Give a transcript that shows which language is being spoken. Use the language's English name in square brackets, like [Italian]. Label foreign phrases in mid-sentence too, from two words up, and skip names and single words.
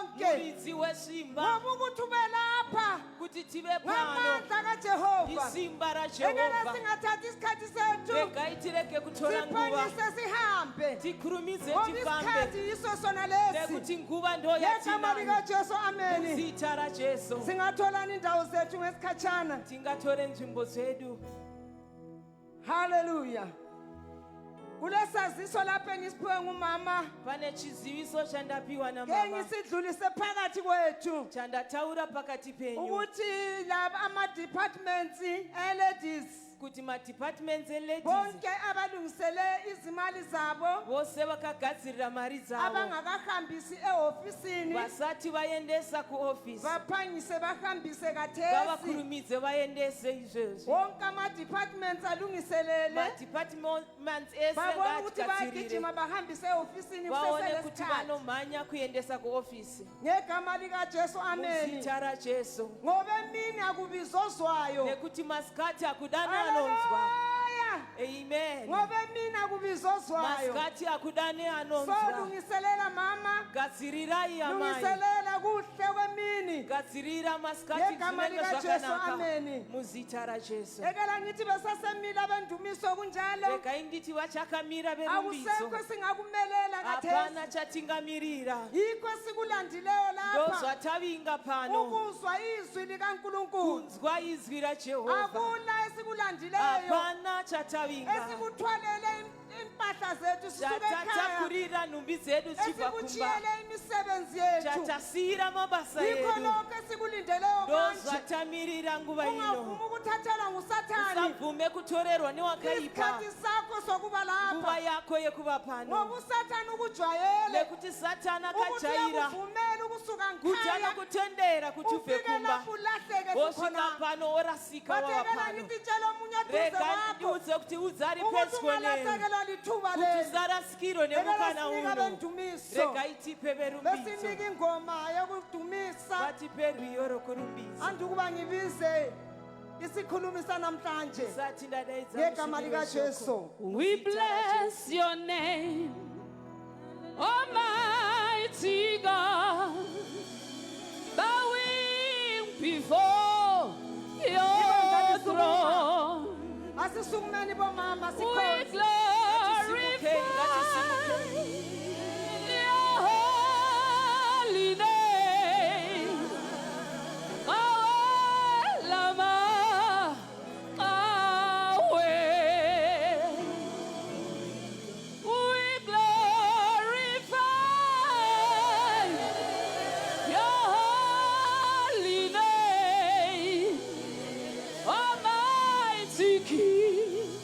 [Shona] muridzi wesimba [North Ndebele] ngoba ukuthi ube lapha [Shona] kuti tive pano [North Ndebele] ngamandla kaJehova. [Shona] isimba [North Ndebele] Ekela [Shona] raJehovha. [North Ndebele] singathathi isikhathi sethu [Shona] Regai tireke kutora nguva [North Ndebele] siphangise sihambe [Shona] tikhurumize [North Ndebele] ngoba [Shona] tifambe [North Ndebele] isikhathi yiso sona lesi. [Shona] nekuti nguva ndo [North Ndebele] Ngegama [Shona] yatinani [North Ndebele] likaJesu, ameni. [Shona] zita raJesu [North Ndebele] Singatholani indawo zethu ngesikhatshana. [Shona] tingatore nzvimbo zedu. Hallelujah. [North Ndebele] Kulesaziso lapha engisiphiwe ngumama [Shona] Pane chiziviso chandapiwa na ke mama [North Ndebele] ngisidlulise phakathi kwethu [Shona] chandataura pakati penyu [North Ndebele] ukuthi laba ama-departments ladies [Shona] kuti madepartments eladies [North Ndebele] bonke abalungisele izimali zabo [Shona] vose vakagadzirira mari dzavo [North Ndebele] abangakahambisi ehofisini [Shona] vasati vaendesa kuofisi [North Ndebele] baphangise bahambise kathesi. [Shona] ngavakurumidze vaendese izvezvi. [North Ndebele] Wonke ama-departments alungiselele [Shona] Madepartments ese [North Ndebele] babone ukuthi [Shona] ngatigadzirire [North Ndebele] bayagijima bahambise ehofisini [Shona] vaone kuti [North Ndebele] kuseselesikhathi. [Shona] vanomhanya kuendesa kuofisi [North Ndebele] Ngegama likaJesu, ameni. [Shona] muzita raJesu [North Ndebele] Ngoba emini akubizozwayo. [Shona] nekuti masikati akudani anonzwa. Haleluya. Amen. [North Ndebele] Ngoba emini akubizozwayo. [Shona] Masikati akudani anonzwa. [North Ndebele] Solungiselela mama, [Shona] Gadzirirai amai. [North Ndebele] lungiselela kuhle kwemini. [Shona] Gadzirira masikati [North Ndebele] Ngegama [Shona] zvinenge [North Ndebele] likaJesu, [Shona] zvakanaka [North Ndebele] ameni. [Shona] muzita raJesu. [North Ndebele] Ekela ngithi besasemila bendumiso kunjalo. [Shona] Regai nditi vachakamira verumbidzo [North Ndebele] Akusekho singakumelela [Shona] hapana [North Ndebele] kathesi. [Shona] chatingamirira [North Ndebele] Yikho sikulandileyo lapha. [Shona] ndozvatavinga pano [North Ndebele] Ukuzwa izwi likaNkulunkulu. [Shona] kunzwa izwi raJehovha [North Ndebele] Akula esikulandileyo. [Shona] hapana chatavinga [North Ndebele] Esikuthwalele impahla zethu sisuke ekhaya. [Shona] chatatakurira nhumbi dzedu chibva kumba [North Ndebele] Esikuchiyele imisebenzi yethu. [Shona] chatasiyira mabasa [North Ndebele] Yikho [Shona] edu [North Ndebele] lokho esikulindeleyo manje. [Shona] ndozvatamirira nguva [North Ndebele] Ungavumi [Shona] ino [North Ndebele] ukuthathelwa ngusathani. [Shona] usabvume kutorerwa newakaipa [North Ndebele] Isikhathi sakho sokuba [Shona] nguva [North Ndebele] lapha. [Shona] yako yekuva [North Ndebele] Ngoba [Shona] pano [North Ndebele] usathani ukujwayele. [Shona] nekuti satani [North Ndebele] Ukuthi [Shona] akajaira [North Ndebele] uyakuvumela ukusuka [Shona] kuti [North Ndebele] ngikhaya. [Shona] anokutendera kuti ubve [North Ndebele] Ufike [Shona] kumba [North Ndebele] lapho ulahleke [Shona] wosvika [North Ndebele] khona. [Shona] pano worasika wava [North Ndebele] Bathekela [Shona] pano [North Ndebele] ngithi tshela omunye eduze [Shona] rega [North Ndebele] kwakho. [Shona] ndiudze kuti udzari [North Ndebele] Ukuthi [Shona] pedyo neyo [North Ndebele] ungalahlekelwa lithuba [Shona] kuti [North Ndebele] leli. [Shona] uzarasikirwe [North Ndebele] Ekela [Shona] nemukana [North Ndebele] sinika [Shona] uno [North Ndebele] bendumiso. [Shona] rega itipe verumbidzo [North Ndebele] Besinika ingoma yokudumisa. [Shona] vatipe rwiyo rokurumbidza [North Ndebele] Andikuba ngibize isikhulumi sanamhlanje [Shona] sati ndadaidza [North Ndebele] ngegama [Shona] musiki weshoko. [North Ndebele] likaJesu. [English] We bless your name, Almighty God, bowing before your throne. [North Ndebele] Asisukumeni bomama [English] We [North Ndebele] sikhonze. [English] glorify your holy name. [North Ndebele] Awe lama, awe. [English] We glorify your holy name, Almighty King.